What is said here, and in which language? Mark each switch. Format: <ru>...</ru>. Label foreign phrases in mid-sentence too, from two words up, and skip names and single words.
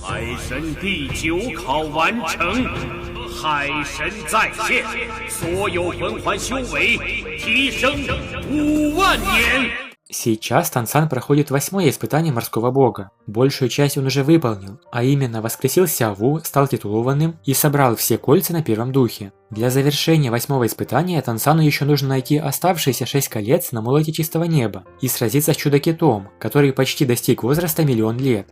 <zh>海神第9考完成，海神再现，所有魂环修为提升50000年。</zh> <ru>Сейчас Тансан проходит 8-е испытание морского бога. Большую часть он уже выполнил, а именно воскресил Сяову, стал титулованным и собрал все кольца на первом духе. Для завершения 8-го испытания Тансану еще нужно найти оставшиеся 6 колец на молоте чистого неба и сразиться с чудо-китом, который почти достиг возраста 1 000 000 лет.</ru>